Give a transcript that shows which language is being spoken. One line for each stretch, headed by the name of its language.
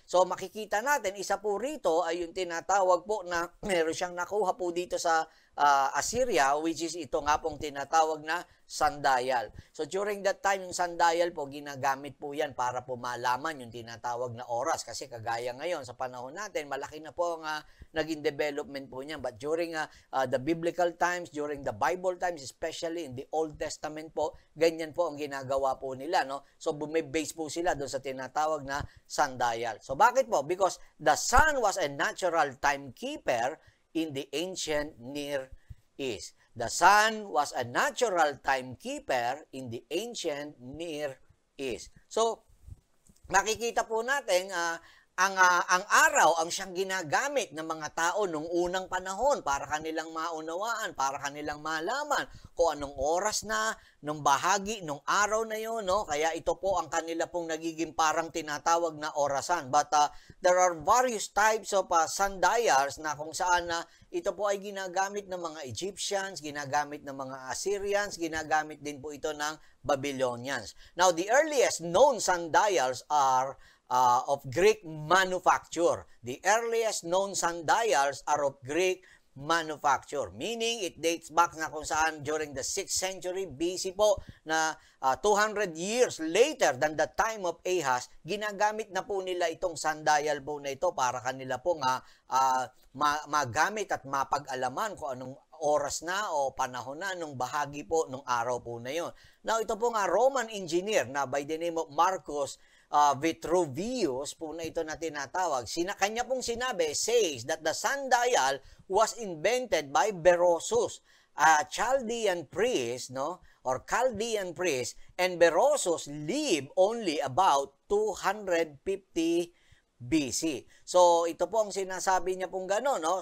Filipino: So makikita natin, isa po rito ay yung tinatawag po na meron siyang nakuha po dito sa Assyria, which is ito nga pong tinatawag na sundial. So during that time, yung sundial po, ginagamit po yan para po malaman yung tinatawag na oras. Kasi kagaya ngayon, sa panahon natin, malaki na po ang naging development po niyan.
English: But during the biblical times, during the Bible times, especially in the Old Testament po,
Filipino: ganyan po ang ginagawa po nila,
English: no?
Filipino: So bumibase po sila doon sa tinatawag na sundial. So bakit po?
English: Because the sun was a natural timekeeper in the ancient Near East. The sun was a natural timekeeper in the ancient Near East.
Filipino: So, makikita po natin ang araw ang siyang ginagamit ng mga tao nung unang panahon para kanilang maunawaan, para kanilang malaman kung anong oras na, nung bahagi, nung araw na yun, no? Kaya ito po ang kanila pong nagiging parang tinatawag na orasan.
English: But there are various types of sundials
Filipino: na kung saan ito po ay ginagamit ng mga Egyptians, ginagamit ng mga Assyrians, ginagamit din po ito ng Babylonians.
English: Now, the earliest known sundials are of Greek manufacture. The earliest known sundials are of Greek manufacture. Meaning, it dates back
Filipino: na kung saan
English: during the 6th century BC
Filipino: po na
English: 200 years later than the time of Ahaz,
Filipino: ginagamit na po nila itong sundial po na ito para kanila po magamit at mapag-alaman kung anong oras na o panahon na nung bahagi po nung araw po na yun. Now, ito po nga Roman engineer na
English: by the name of
Filipino: Marcus Vitruvius po na ito na tinatawag. Kanya pong sinabi,
English: says that the sundial was invented by Berosus, a Chaldean priest, no? Or Chaldean priest, and Berosus lived only about 250 BC.
Filipino: So, ito po ang sinasabi niya pong gano'n, no?